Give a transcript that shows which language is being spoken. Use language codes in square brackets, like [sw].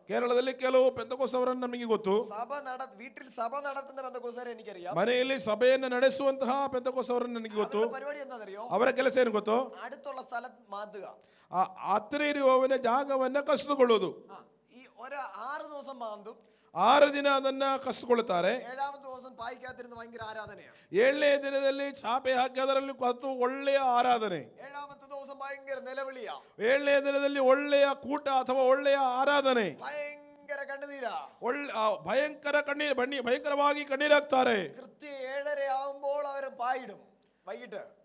[kn] ಕೇರಳದಲ್ಲಿ ಕೆಲವು ಪೆಂತಕೋಸ್ತವರನ್ನು ನಮಗೆ ಗೊತ್ತು. [ml] വീട്ടിൽ സഭ നടത്തുന്ന പെന്തക്കോസ്തുകാരെ എനിക്കറിയാം. [kn] ಮನೆಯಲ್ಲಿ ಸಭೆಯನ್ನು ನಡೆಸುವಂತಹ ಪೆಂತಕೋಸ್ತವರನ್ನು ನನಗೆ ಗೊತ್ತು. [ml] പരിപാടി എന്താണെന്നറിയോ? [kn] ಅವರ ಕೆಲಸ ಏನು ಗೊತ್ತು? [ml] അടുത്തുള്ള സ്ഥലം മാന്തുക. [kn] ಹತ್ತಿರ ಇರುವವನ ಜಾಗವನ್ನ ಕಸಿದುಕೊಳ್ಳುವುದು. [ml] ഈ 6 ദിവസം മാന്തും, [kn] 6 ದಿನ ಅದನ್ನ ಕಸಿದುಕೊಳ್ಳುತ್ತಾರೆ. [ml] 7ാമത്തെ ദിവസം പായിക്കാത്തിരുന്ന് ഭയങ്കര ആരാധനയാണ്. [kn] 7ನೇ ದಿನದಲ್ಲಿ ಚಾಪೆ ಹಾಕಿ ಅದರಲ್ಲಿ ಕತ್ತು ಒಳ್ಳೆಯ ಆರಾಧನೆ. [ml] 7ാമത്തെ ദിവസം ഭയങ്കര നിലവിളിയാ. [kn] 7ನೇ ದಿನದಲ್ಲಿ ಒಳ್ಳೆಯ ಕೂಟ ಅಥವಾ ಒಳ್ಳೆಯ ಆರಾಧನೆ. [ml] ഭയങ്കര കണ്ണുനീരാ. [kn] ಭಯಂಕರ ಭಯಂಕರವಾಗಿ ಕಣ್ಣೀರಾಗ್ತಾರೆ. [ml] കൃത്യം 7:30 ആവുമ്പോൾ അവർ പായിടും. വൈകിട്ട്